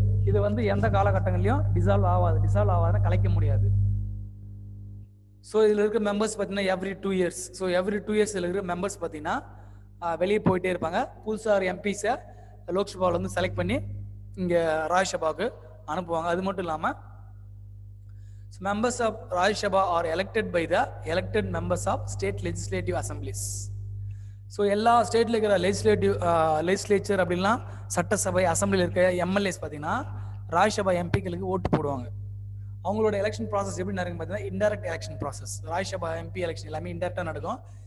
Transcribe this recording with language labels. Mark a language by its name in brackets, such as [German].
[Tamil] இது வந்து எந்த காலகட்டங்களையும் டிசால்வ் ஆகாது, கலைக்க முடியாது. ஸோ இதில் இருக்க மெம்பர்ஸ் பார்த்தீங்கன்னா [English] Every 2 years. [Tamil] So every 2 years இதில் இருக்கிற மெம்பர்ஸ் பார்த்தீங்கன்னா வெளியே போயிட்டே இருப்பாங்க. புதுசாக எம்பிஸை லோக்சபாவில் வந்து செலக்ட் பண்ணி இங்கே ராஜ்யசபாவுக்கு அனுப்புவாங்க. அது மட்டும் இல்லாமல் [English] members of Rajya Sabha are elected by the elected members of state legislative assemblies. [Tamil] So எல்லா ஸ்டேட்டில் இருக்கிற லெஜிஸ்லேச்சர் அப்படின்லாம் சட்டசபை அசம்பிளியில் இருக்க எம்எல்ஏஸ் பார்த்தீங்கன்னா ராஜ்யசபா எம்பிக்களுக்கு ஓட்டு போடுவாங்க. அவங்களோட எலெக்ஷன் ப்ராசஸ் எப்படி நடக்கும் பார்த்தீங்கன்னா indirect election process. Rajya Sabha MP election எல்லாமே இன்டைரக்டாக நடக்கும்.